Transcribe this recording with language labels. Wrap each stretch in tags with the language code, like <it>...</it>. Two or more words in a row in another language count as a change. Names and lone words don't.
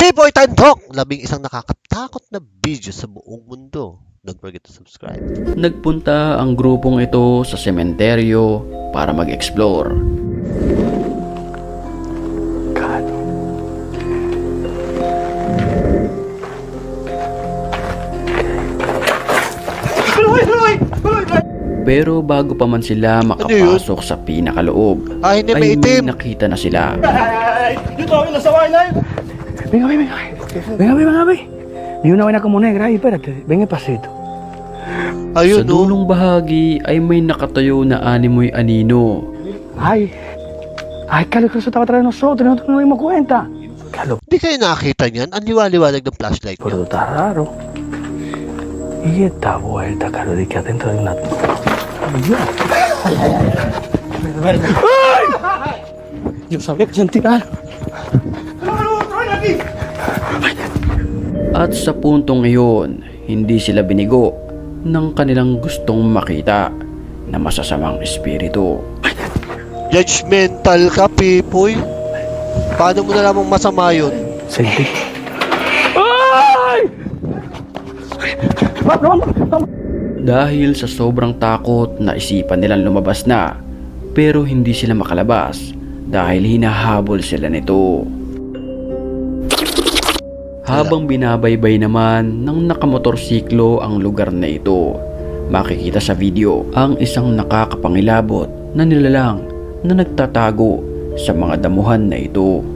<tl>P-Boy Tandok! Labing-isang nakakatakot na video sa buong mundo.</tl> <en>Don't forget to subscribe.</en> <tl>Nagpunta ang grupong ito sa sementeryo para mag-explore. God. Pero bago pa man sila makapasok sa pinakaloob, Hindi ay may may itim. nakita na sila.</tl> <es>Venga, venga. Venga, venga, venga. Ni una vaina como negra ahí, espérate. Venga, pasito.</es> <tl>Sa Ayun, no? dulong bahagi ay may nakatayo na animoy anino. Ay. Ay,</tl> <es>Carlos, que eso estaba atrás de nosotros. Nosotros no nos dimos cuenta. Carlos,</es> <tl>Hindi kayo nakakita niyan? Ang liwaliwanag ng flashlight pero niyo.</tl> <es>está raro. Y esta vuelta, Carlos, de que adentro de una... ¡Ay! Yo sabía que sentí algo.</es> <tl>At sa puntong iyon, hindi sila binigo ng kanilang gustong makita na masasamang espiritu. Judgmental ka, P-Boy. Paano mo na lamang masama yun?</tl> <es>Sentí. ¡Ay! Vamos, vamos.</es> <tl>Dahil sa sobrang takot na isipan nilang lumabas na, pero hindi sila makalabas dahil hinahabol sila nito. Habang binabaybay naman ng nakamotorsiklo ang lugar na ito, makikita sa video ang isang nakakapangilabot na nilalang na nagtatago sa mga damuhan na ito.</tl>